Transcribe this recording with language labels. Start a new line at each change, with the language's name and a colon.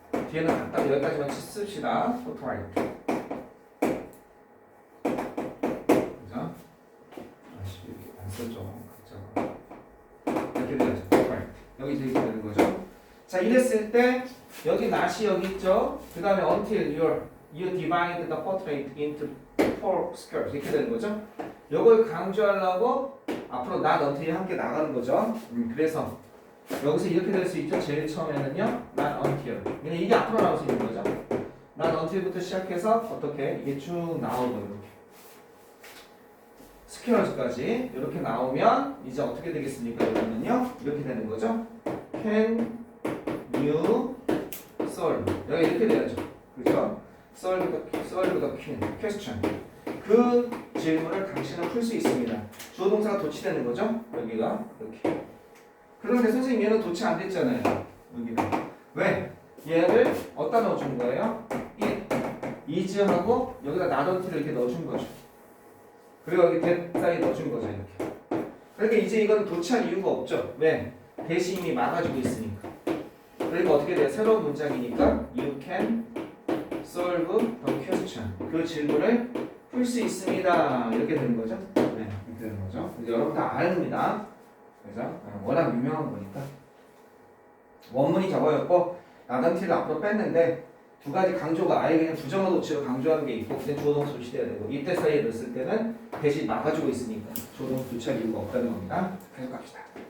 Korean: 뒤에는 간단히 여기까지만 씁시다.
English: portrait.
Korean: 그죠? 여기 안 써줘. 이렇게 되죠. portrait. 여기 이렇게 되는 거죠. 자, 이랬을 때 여기 not이 여기 있죠. 그 다음에
English: until you divide the portrait into 4 squares
Korean: 이렇게 되는 거죠. 이걸 강조하려고 앞으로 not until이 함께 나가는 거죠. 그래서 여기서 이렇게 될 수 있죠. 제일 처음에는요, not until. 그냥 이게 앞으로 나올 수 있는 거죠. not until부터 시작해서 어떻게 이게 쭉 나오고 이렇게 스퀘어즈까지 이렇게 나오면 이제 어떻게 되겠습니까? 이거는요, 이렇게 되는 거죠.
English: Can you solve?
Korean: 여기 이렇게 돼야죠. 그죠?
English: solve the question.
Korean: 그 질문을 당신은 풀 수 있습니다. 주어 동사가 도치되는 거죠. 여기가 이렇게. 그런데 선생님 얘는 도치 안 됐잖아요. 여기는. 왜? 얘를 어디다 넣어준 거예요? is하고 여기다 not until을 이렇게 넣어준 거죠. 그리고 여기 that 사이에 넣어준 거죠. 이렇게. 그러니까 이제 이건 도치할 이유가 없죠. 왜? 대시 이미 막아주고 있으니까. 그러니까 어떻게 돼요? 새로운 문장이니까
English: you can solve the question.
Korean: 그 질문을 풀 수 있습니다. 이렇게 되는 거죠. 네, 이렇게 되는 거죠. 이제 여러분 다 아닙니다. 그죠? 워낙 유명한 거니까. 원문이 저거였고 나단티를 앞으로 뺐는데 두 가지 강조가 아예 그냥 부정어 도치로 강조하는 게 있고 그때 주어동사 도치돼야 되고 이때 사이에 넣었을 때는 대신 막아주고 있으니까 주어동사 도치할 이유가 없다는 겁니다. 계속 갑시다.